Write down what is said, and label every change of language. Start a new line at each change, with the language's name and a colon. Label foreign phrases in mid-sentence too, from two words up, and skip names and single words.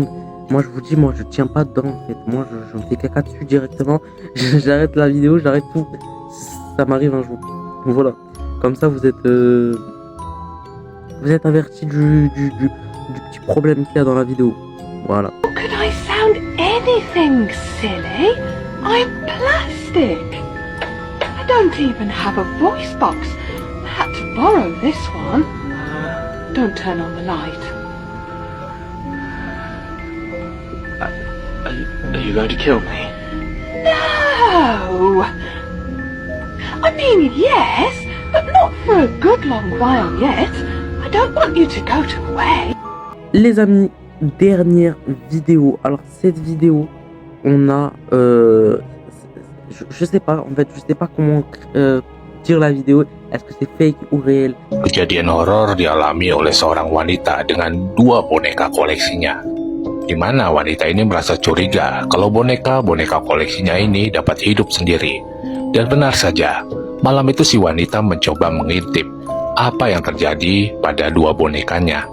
French: Moi je vous dis, moi je tiens pas dedans en fait, moi je me fais caca dessus directement, j'arrête la vidéo, j'arrête tout, ça m'arrive un jour. Voilà, comme ça vous êtes averti du petit problème qu'il y a dans la vidéo. Voilà.
English: Could I sound anything silly? I'm plastic. I don't even have a voice box. I had to borrow this one. Don't turn on the light. Are you going to kill me? No! I mean, yes, but not for a good long while yet. I I don't want you to go to Wales.
French: Les amis, dernière vidéo. Alors cette vidéo, on a, je sais pas, en fait, je sais pas comment dire la vidéo. Est-ce que c'est fake ou réel?
Indonesian: Kejadian horor dialami oleh seorang wanita dengan 2 boneka koleksinya. Di mana wanita ini merasa curiga kalau boneka-boneka koleksinya ini dapat hidup sendiri. Dan benar saja, malam itu si wanita mencoba mengintip apa yang terjadi pada 2 bonekanya.